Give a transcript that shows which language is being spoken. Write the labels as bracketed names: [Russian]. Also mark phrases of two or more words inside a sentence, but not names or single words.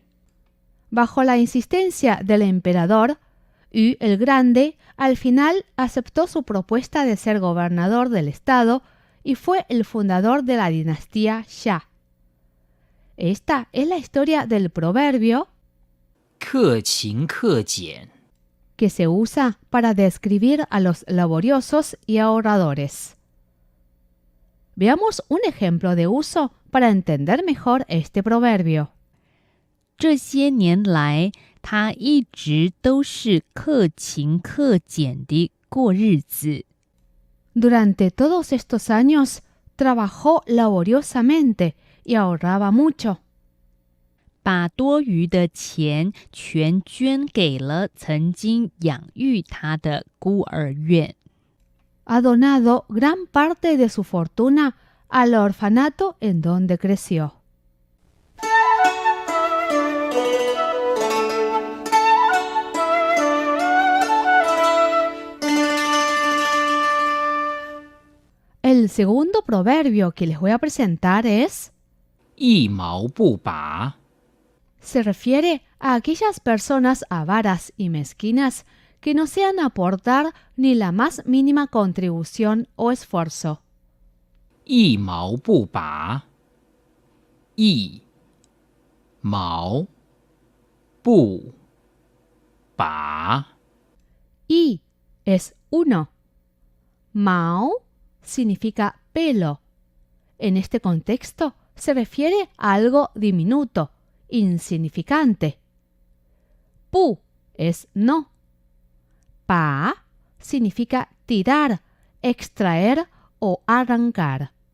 [Spanish] Bajo la insistencia del emperador, Yu el Grande al final aceptó su propuesta de ser gobernador del estado y fue el fundador de la dinastía Xia. Esta es la historia del proverbio [Chinese] 克勤克俭， [Spanish] que se usa para describir a los laboriosos y ahorradores. Veamos un ejemplo de uso para entender mejor este proverbio. [Chinese] 这些年来，他一直都是克勤克俭地过日子。 [Spanish] Durante todos estos años, trabajó laboriosamente y ahorraba mucho. [Chinese] 把多余的钱全捐给了曾经养育他的孤儿院。 [Spanish] Ha donado gran parte de su fortuna al orfanato en donde creció. El segundo proverbio que les voy a presentar es [Chinese] 一毛不拔， [Spanish] se refiere a aquellas personas avaras y mezquinas que no sean aportar ni la más mínima contribución o esfuerzo. [Chinese] 一毛不拔，一毛不拔， [Spanish] Y es uno. Mao significa pelo. En este contexto se refiere a algo diminuto, insignificante. Pu es no. Pa significa tirar, extraer o arrancar.